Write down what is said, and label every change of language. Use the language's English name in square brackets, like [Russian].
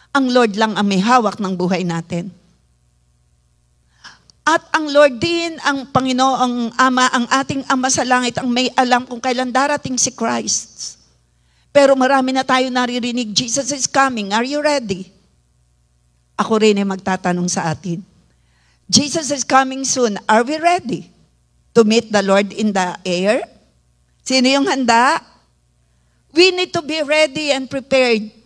[Filipino] Ang Lord lang ang may hawak ng buhay natin. At ang Lord din, ang Panginoong Ama, ang ating Ama sa langit, ang may alam kung kailan darating si Christ. Pero marami na tayo naririnig, [English] Jesus is coming, are you ready? [Filipino] Ako rin ay magtatanong sa atin. [English] Jesus is coming soon, are we ready to meet the Lord in the air? [Filipino] Sino yung handa? [English] We need to be ready and prepared.